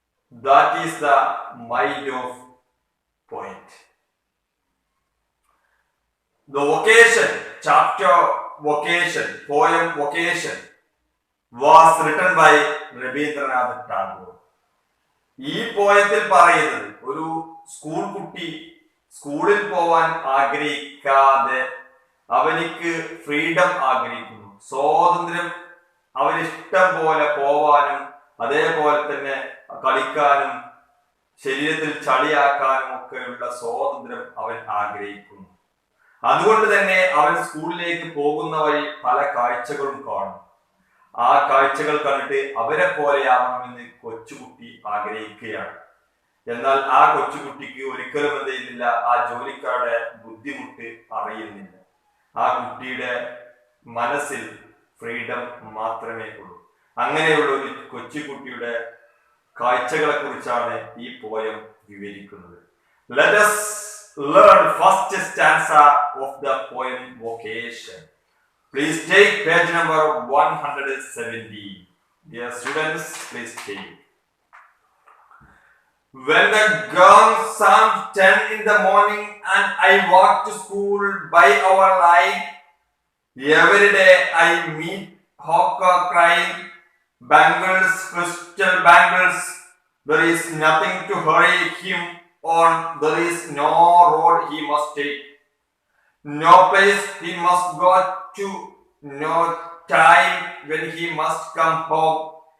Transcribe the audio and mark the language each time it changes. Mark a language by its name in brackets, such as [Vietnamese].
[English] That is the mind of poet. The vocation, chapter vocation, poem vocation was written by Rabindranath Tagore. [Malayalam] ഈ പോയത്തിൽ പറയുന്നത് ഒരു school കുട്ടി സ്കൂളിൽ പോവാൻ ആഗ്രഹിക്കാതെ അവനിക്ക് ഫ്രീഡം ആഗ്രഹിക്കുന്നു, സ്വാതന്ത്ര്യം, അവനിഷ്ടം പോലെ പോവാനും അതേപോലെ തന്നെ കളിക്കാനും ശരീരത്തിൽ ചളിയാക്കാനും ഒക്കെയുള്ള സ്വാതന്ത്ര്യം അവൻ ആഗ്രഹിക്കുന്നു. അതുകൊണ്ട് തന്നെ അവൻ സ്കൂളിലേക്ക് പോകുന്ന വഴി പല കാഴ്ചകളും കാണും. ആ കാഴ്ചകൾ കണ്ടിട്ട് അവരെ പോലെയാവണമെന്ന് കൊച്ചുകുട്ടി ആഗ്രഹിക്കുകയാണ്. എന്നാൽ ആ കൊച്ചുകുട്ടിക്ക് ഒരിക്കലും എന്ത് ചെയ്യുന്നില്ല, ആ ജോലിക്കാരുടെ ബുദ്ധിമുട്ട് അറിയുന്നില്ല. ആ കുട്ടിയുടെ മനസ്സിൽ ഫ്രീഡം മാത്രമേ ഉള്ളൂ. അങ്ങനെയുള്ള ഒരു കൊച്ചുകുട്ടിയുടെ കാഴ്ചകളെ കുറിച്ചാണ് ഈ പോയം വിവരിക്കുന്നത്. [English] Let us learn first stanza of the poem Vocation. Please take page number 170. Dear students, please take. When the gong sounds 10 in the morning and I walk to school by our line, every day I meet hawker crying, bangles, crystal bangles, there is nothing to hurry him on, there is no road he must take, no place he must go to, no time when he must come home.